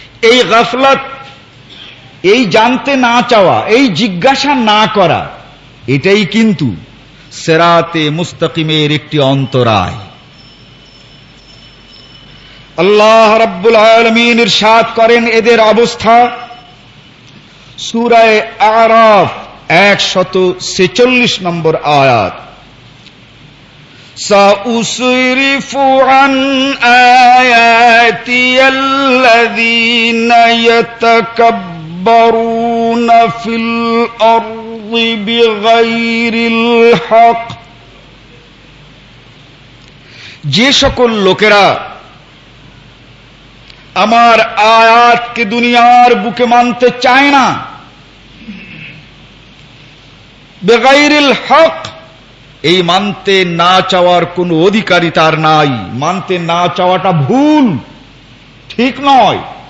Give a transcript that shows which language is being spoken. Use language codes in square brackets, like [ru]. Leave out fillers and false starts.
[bn] এই গাফলাত, এই জানতে না চাওয়া, এই জিজ্ঞাসা না করা, এটাই কিন্তু সেরাতে মুস্তাকিমের একটি অন্তরায়। আল্লাহ রাব্বুল আলামিন ইরশাদ করেন এদের অবস্থা সূরায়ে আরাফ 146 নম্বর আয়াত, [ar] سَأُصْرِفُ عَن آيَاتِيَ الَّذِينَ يَتَكَبَّرُونَ برون في الأرض بغير الحق، [bn] যে সকল লোকেরা আমার আয়াতকে দুনিয়ার বুকে মানতে চায় না, [ar] বেগাইরুল হক, [bn] এই মানতে না চাওয়ার কোন অধিকারই তার নাই, মানতে না চাওয়াটা ভুল, ঠিক নয়।